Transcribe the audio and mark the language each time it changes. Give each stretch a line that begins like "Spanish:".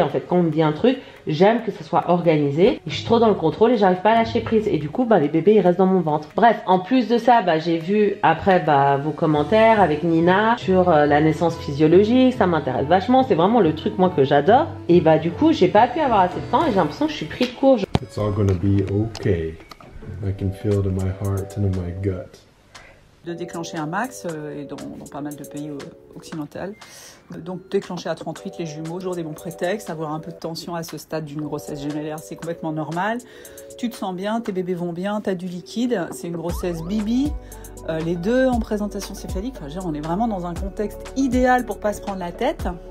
French: En fait, quand on me dit un truc, j'aime que ce soit organisé. Et je suis trop dans le contrôle et j'arrive pas à lâcher prise. Et du coup, bah, les bébés, ils restent dans mon ventre. Bref, en plus de ça, bah, j'ai vu après vos commentaires avec Nina sur la naissance physiologique. Ça m'intéresse vachement. C'est vraiment le truc, moi, que j'adore. Et bah, du coup, j'ai pas pu avoir assez de temps et j'ai l'impression que je suis pris de court.
English: It's all gonna be okay. I can feel it in my heart and in my gut.
French: De déclencher un max et dans pas mal de pays occidentaux. Donc déclencher à 38 les jumeaux, toujours des bons prétextes, avoir un peu de tension à ce stade d'une grossesse gémellaire, c'est complètement normal. Tu te sens bien, tes bébés vont bien, tu as du liquide, c'est une grossesse bibi. Les deux en présentation céphalique, enfin, on est vraiment dans un contexte idéal pour pas se prendre la tête.